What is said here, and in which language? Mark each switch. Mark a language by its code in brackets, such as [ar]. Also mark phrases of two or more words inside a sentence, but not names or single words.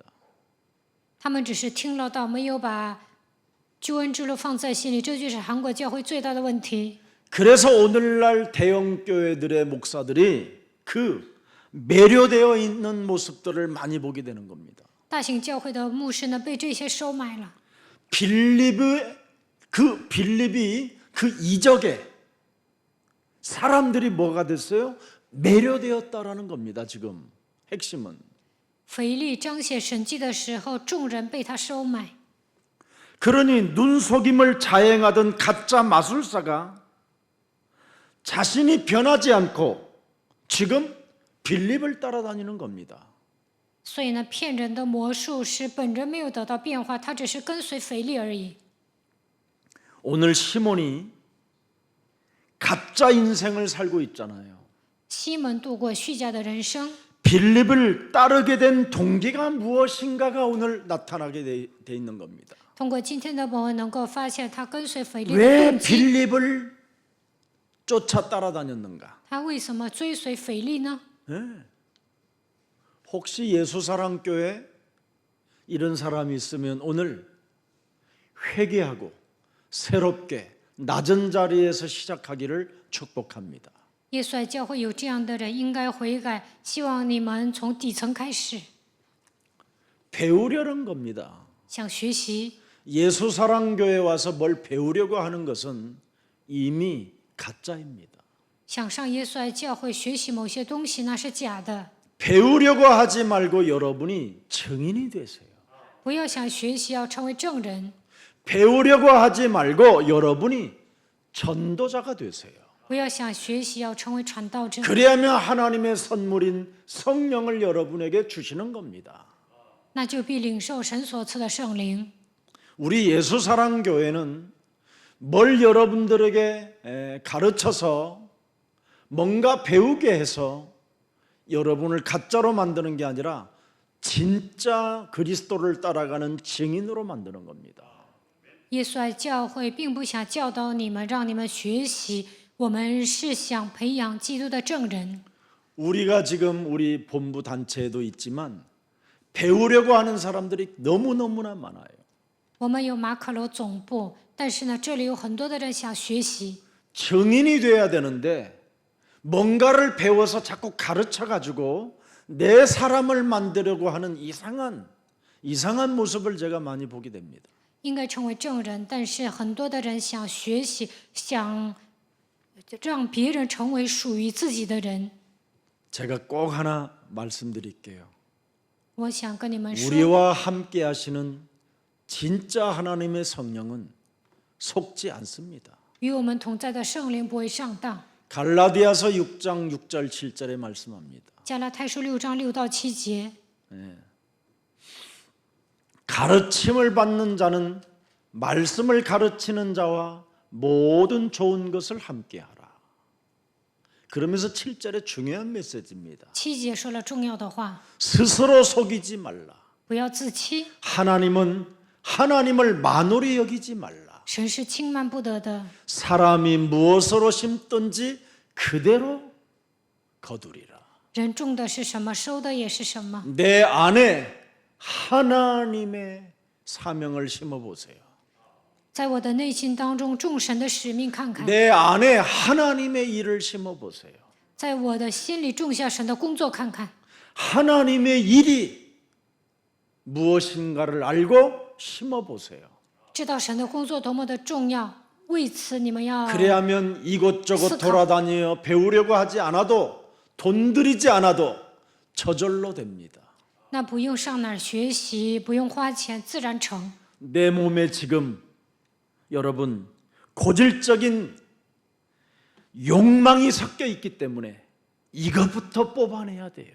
[zh] 他们只是听了道，没有把救恩之路放在心里，这就是韩国教会最大的问题。 [ko] 그래서 오늘날 대형 교회들의 목사들이 그 매료되어 있는 모습들을 많이 보게 되는 겁니다. [zh] 大型教会的牧师呢，被这些收买了。 [ko] 빌립이 그 이적에 사람들이 뭐가 됐어요? 매료되었다라는 겁니다. 지금 핵심은. [zh] 腓力彰显神迹的时候，众人被他收买。 [ko] 그러니 눈속임을 자행하던 가짜 마술사가 자신이 변하지 않고 지금 빌립을 따라다니는 겁니다. [zh] 所以呢，骗人的魔术师本人没有得到变化，他只是跟随腓力而已。 [ko] 오늘 시몬이 가짜 인생을 살고 있잖아요. [zh] 西门度过虚假的人生， [ko] 빌립을 따르게 된 동기가 무엇인가가 오늘 나타나게 돼 있는 겁니다. [zh] 通过今天的本文能够发现他跟随腓力的 [ko] 왜 [zh] 动机。 [ko] 빌립을 쫓아 따라다녔는가? [zh] 他为什么追随腓力呢？ [ko] 혹시 예수사랑교회 이런 사람이 있으면 오늘 회개하고 새롭게 낮은 자리에서 시작하기를 축복합니다. [zh] 耶稣爱教会有这样的人，应该悔改。希望你们从底层开始， [ko] 배우려는 겁니다. [zh] 想学习。 [ko] 예수사랑교회 와서 뭘 배우려고 하는 것은 이미 가짜입니다. [zh] 想上耶稣爱教会学习某些东西，那是假的。 [ko] 배우려고 하지 말고 여러분이 증인이 되세요. [zh] 不要想学习要成为证人， [ko] 배우려고 하지 말고 여러분이 전도자가 되세요. [zh] 不要想学习要成为传道者， [ko] 그래야면 하나님의 선물인 성령을 여러분에게 주시는 겁니다. [zh] 那就必领受神所赐的圣灵。 [ko] 우리 예수사랑교회는 뭘 여러분들에게 가르쳐서 뭔가 배우게 해서 여러분을 가짜로 만드는 게 아니라 진짜 그리스도를 따라가는 증인으로 만드는 겁니다. [zh] 耶稣爱教会并不想教导你们，让你们学习，我们是想培养基督的证人。 [ko] 우리가 지금 우리 본부 단체에도 있지만 배우려고 하는 사람들이 너무너무나 많아요. [zh] 我们有马可罗总部，但是呢，这里有很多的人想学习。 [ko] 증인이 돼야 되는데 뭔가를 배워서 자꾸 가르쳐가지고 내 사람을 만들려고 하는 이상한 모습을 제가 많이 보게 됩니다. [zh] 应该成为证人，但是很多的人想学习，想让别人成为属于自己的人。 [ko] 제가 꼭 하나 말씀드릴게요. [zh] 我想跟你们说， [ko] 우리와 함께 하시는 진짜 하나님의 성령은 속지 않습니다. [zh] 与我们同在的圣灵不会上当。 [ko] 갈라디아서 6장 6절 7절에 말씀합니다. [zh] 加拉太书6章6到7节， [ko] 가르침을 받는 자는 말씀을 가르치는 자와 모든 좋은 것을 함께하라. 그러면서 7절에 중요한 메시지입니다. [zh] 7 节说了重要的话， [ko] 스스로 속이지 말라. [zh] 不要自欺， [ko] 하나님을 만홀히 여기지 말라. [zh] 神是轻慢不得的。 [ko] 사람이 무엇으로 심든지 그대로 거두리라. [zh] 人种的是什么，收的也是什么。 [ko] 내 안에 하나님의 사명을 심어보세요. [zh] 在我的内心当中，众神的使命看看； [ko] 내 안에 하나님의 일을 심어보세요. [zh] 在我的心里种下神的工作看看。 [ko] 하나님의 일이 무엇인가를 알고 심어 보세요. [zh] 知道神的工作多么的重要，为此你们要 [ko] 그래야면 이곳저곳 스카. 돌아다니며 배우려고 하지 않아도 돈 들이지 않아도 저절로 됩니다. [zh] 那不用上哪儿学习，不用花钱，自然成。 [ko] 내 몸에 지금 여러분 고질적인 욕망이 섞여 있기 때문에 이것부터 뽑아내야 돼요.